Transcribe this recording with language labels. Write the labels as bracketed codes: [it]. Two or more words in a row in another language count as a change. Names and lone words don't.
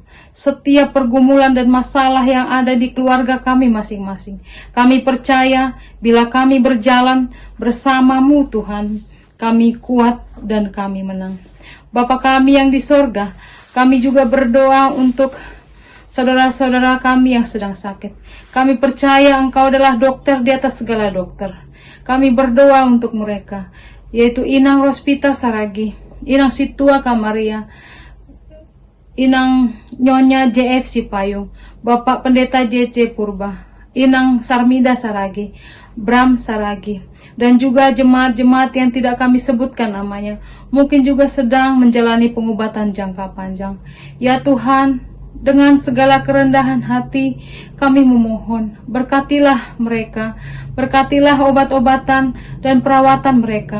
[id] Setiap pergumulan dan masalah yang ada di keluarga kami masing-masing, kami percaya bila kami berjalan bersama-Mu Tuhan, kami kuat dan kami menang. Bapa kami yang di sorga, kami juga berdoa untuk saudara-saudara kami yang sedang sakit. Kami percaya Engkau adalah dokter di atas segala dokter. Kami berdoa untuk mereka, yaitu Inang Rospita Saragi, Inang Situa Kamaria, Inang Nyonya JF Sipayung, Bapak Pendeta JC Purba, Inang Sarmida Saragi, Bram Saragi, dan juga jemaat-jemaat yang tidak kami sebutkan namanya, mungkin juga sedang menjalani pengobatan jangka panjang. Ya Tuhan, dengan segala kerendahan hati kami memohon, berkatilah mereka, berkatilah obat-obatan dan perawatan mereka.